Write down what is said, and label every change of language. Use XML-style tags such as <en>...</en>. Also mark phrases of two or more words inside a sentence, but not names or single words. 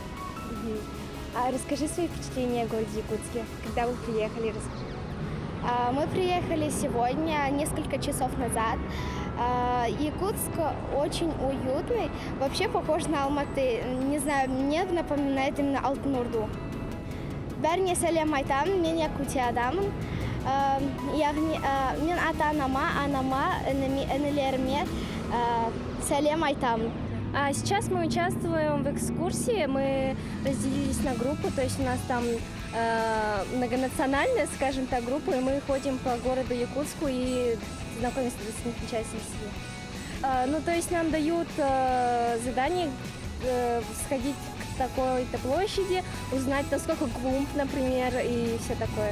<ru>А расскажи свои впечатления о городе Якутске, когда вы приехали, расскажи. Мы приехали сегодня, несколько часов назад. Якутск очень уютный, вообще похож на Алматы. Не знаю, мне напоминает именно Алтын-Орду.</ru> <kk>Бәріне сәлем айтамын, мен Якутиядамын. Яғни мен анама, інілеріме сәлем айтамын.</kk> <ru>Сейчас мы участвуем в экскурсии, мы разделились на группы, то есть у нас там многонациональная, скажем так, группа, и мы ходим по городу Якутску и знакомимся с достопримечательностями. Ну, то есть нам дают задание сходить к такой-то площади, узнать, насколько клумб, например, и все такое.</ru>